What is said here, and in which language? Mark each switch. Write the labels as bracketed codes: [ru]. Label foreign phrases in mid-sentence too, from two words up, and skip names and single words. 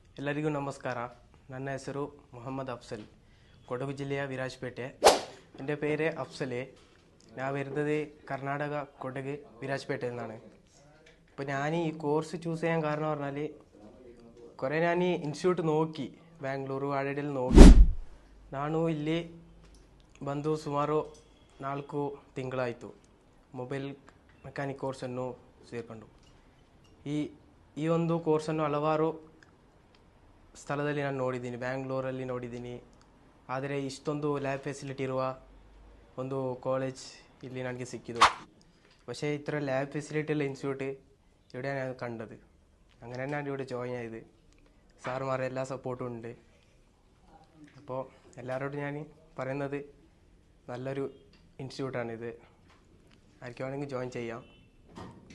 [kn] ಎಲ್ಲರಿಗೂ ನಮಸ್ಕಾರ. ನನ್ನ ಹೆಸರು ಮೊಹಮ್ಮದ್ ಅಫ್ಸಲ್, ಕೊಡಗು ಜಿಲ್ಲೆಯ ವಿರಾಜಪೇಟೆ. [ml] എൻ്റെ പേര് അഫ്സല്. ഞാൻ വരുന്നത് കർണാടക കൊടക് വിരാജപേട്ടയിൽ നിന്നാണ്. ഇപ്പോൾ ഞാൻ ഈ [en] course choose [ml] ചെയ്യാൻ കാരണം പറഞ്ഞാൽ കുറേ ഞാൻ ഈ [kn] ಇನ್ಸ್ಟಿಟ್ಯೂಟ್ ನೋಕಿ ಬ್ಯಾಂಗ್ಳೂರು ಆಡೆಡೆಲ್ಲಿ ನೋಕಿ ನಾನು ಇಲ್ಲಿ ಬಂದು ಸುಮಾರು 4 ತಿಂಗಳಾಯಿತು. [en] mobile mechanic [kn] ಕೋರ್ಸನ್ನು ಸೇರಿಕೊಂಡು ಈ ಒಂದು ಕೋರ್ಸನ್ನು ಹಲವಾರು ಸ್ಥಳದಲ್ಲಿ ನಾನು ನೋಡಿದ್ದೀನಿ, ಬ್ಯಾಂಗ್ಳೂರಲ್ಲಿ ನೋಡಿದ್ದೀನಿ. ಆದರೆ ಇಷ್ಟೊಂದು [en] lab facility [kn] ಇರುವ ಒಂದು ಕಾಲೇಜ್ ಇಲ್ಲಿ ನನಗೆ ಸಿಕ್ಕಿದ್ದು. [ml] പക്ഷേ ഇത്ര [en] lab facility [ml] ഉള്ള ഇൻസ്റ്റിറ്റ്യൂട്ട് ഇവിടെയാണ് ഞാൻ കണ്ടത്. അങ്ങനെ തന്നെയാണ് ഇവിടെ ജോയിൻ ചെയ്ത്. സാറുമാരെ എല്ലാ സപ്പോർട്ടും ഉണ്ട്. അപ്പോൾ എല്ലാവരോടും ഞാൻ പറയുന്നത് നല്ലൊരു ഇൻസ്റ്റിറ്റ്യൂട്ടാണിത്, ആർക്കും വേണമെങ്കിൽ ജോയിൻ ചെയ്യാം.